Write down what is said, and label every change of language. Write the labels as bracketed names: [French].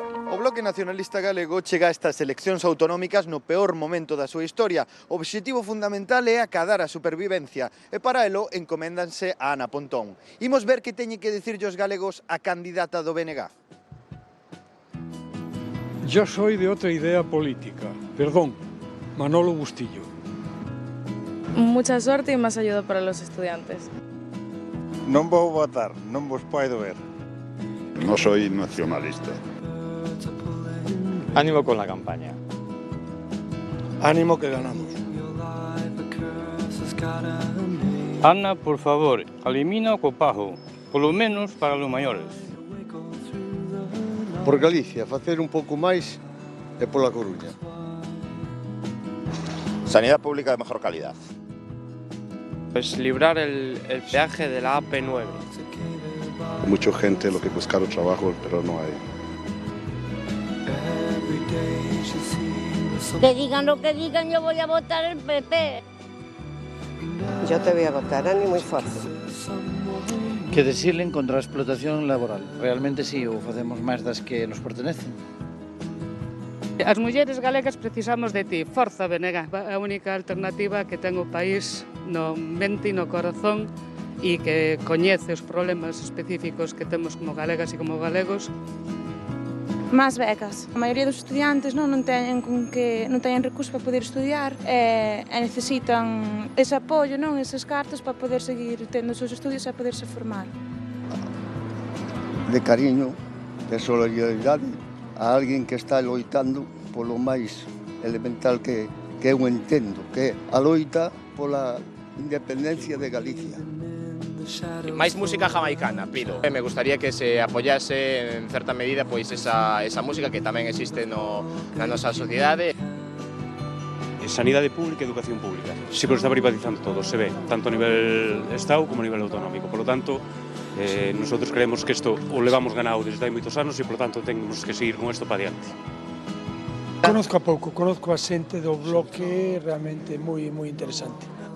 [Galician] O Bloque Nacionalista Galego chega a estas eleccións autonómicas no peor momento da súa historia. O obxectivo fundamental é acadar a supervivencia e para elo encoméndanse a Ana Pontón. Imos ver que teñen que dicirlle os galegos a candidata do BNG. [Spanish] Yo soy de otra idea política. Perdón, Manolo Bustillo. Mucha suerte y más ayuda para los estudiantes. [Galician] Non vou votar, non vos podo ver. [Spanish] No soy nacionalista. Ánimo con la campaña. Ánimo que ganamos. [Galician] Ana, por favor, elimina o copago, polo menos [Spanish] para los [Galician] maiores. Por Galicia, facer un pouco máis e pola Coruña. [Spanish] Sanidad pública de mejor calidad. Pues librar el peaje de la AP9. Mucha gente lo que buscar trabajo, pero no hay. Que digan lo que digan, yo voy a votar el PP. Yo te voy a votar, ánimo y fuerza. [Galician] Que desilen contra a explotación laboral. Realmente sí, o facemos máis das que nos pertenecen. As mulleres galegas precisamos de ti. Forza, BNG, a única alternativa que ten o país no mente e no corazón e que coñece os problemas específicos que temos como galegas e como galegos. [Spanish] Más becas. [Galician] A maioría dos estudiantes non teñen recursos para poder estudiar e necesitan ese apoio, eses cartos para poder seguir tendo os seus estudios e poderse formar. De cariño, de solidaridade a alguén que está loitando polo máis elemental que eu entendo, que é a loita pola independencia de Galicia. Máis música jamaicana, pido. [Spanish] Me gustaría que se apoyase [Galician] en certa medida pois esa música que tamén existe na nosa sociedade. Sanidade pública e educación pública. Sí, pero está privatizando todo, se ve, tanto a nivel Estado como a nivel autonómico. [Spanish] Por lo tanto, Nosotros creemos que [Galician] isto o levamos ganado desde hai moitos anos e, por tanto, temos que seguir con isto para adiante. [Spanish] Conozco [Galician] a pouco, conozco a xente do bloque realmente moi interesante.